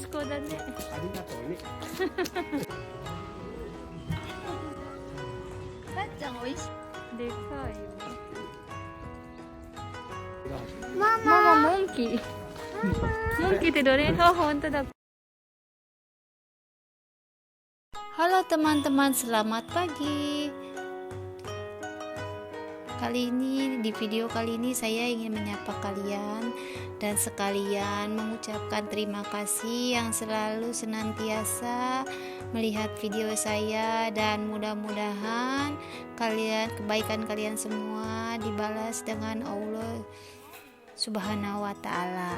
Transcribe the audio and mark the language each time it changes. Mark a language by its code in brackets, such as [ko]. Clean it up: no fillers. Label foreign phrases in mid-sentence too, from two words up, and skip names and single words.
[ja] だね。ありがとうね。さっちゃん美味しい。でかいよ。 [en] Mama monkey. [id] Monkey tidurnya. Oh, honto dah. Halo teman-teman, selamat pagi. Di video kali ini saya ingin menyapa kalian dan sekalian mengucapkan terima kasih yang selalu senantiasa melihat video saya, dan mudah-mudahan kebaikan kalian semua dibalas dengan Allah [ar] سبحانه وتعالى.